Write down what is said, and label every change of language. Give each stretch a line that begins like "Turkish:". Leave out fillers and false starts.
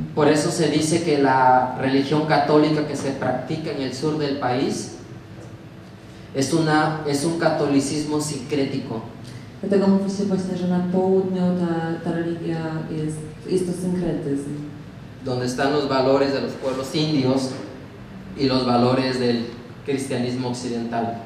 Spanish: Por eso se dice que la religión católica que se practica en el sur del país es un catolicismo sincrético.
Polish: Dlatego mówi się właśnie, że na południu ta religia jest to synkretyzm.
Spanish: Donde están los valores de los pueblos indios y los valores del cristianismo occidental.